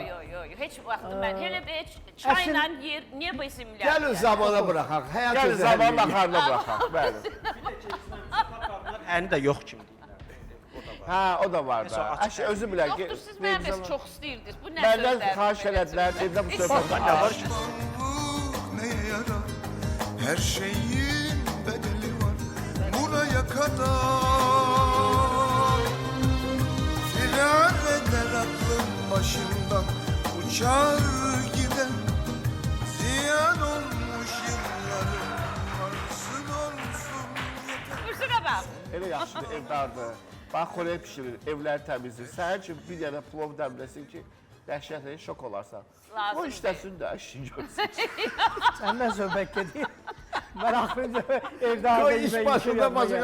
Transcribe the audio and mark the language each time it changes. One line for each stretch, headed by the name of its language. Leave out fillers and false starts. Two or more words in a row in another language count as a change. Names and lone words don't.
Azerbaijani: yox, yox, yox, heç vaxt mən elə bir çayla yer, niyə bu isimlər? Gəlin zamana buraxaq. Həyat Gəl özü zaman həll edir. baxarına baxaq. Bəli. Əni də yox kimi. Hə, o da var da. Əşi özü bilər ki. Yoxdur, siz mənə bəs çox istəyirdiniz. Bu nə Məndən sözlərdir xahiş belə? elədilər, dedim bu söhbət
Turkish: Ne var ki? Neye yarar? Her şeyin bedeli var. Buraya kadar firar eder aklım başımdan. Uçar gider. Ziyan olmuş yıllarım. Varsın olsun yeter.
Azerbaijani: Üstünə bax. Elə yaxşı evdardır. Bax, xörək pişirir, evləri təmizləyir. Səhər üçün bir dənə plov dəmləsin ki, dəhşətlə şok olarsan. Lazım O işləsin də, işin görsün. Səndən söhbət gedir. Mən axırıncı evdə O hazır iş yemək başında yiyib başı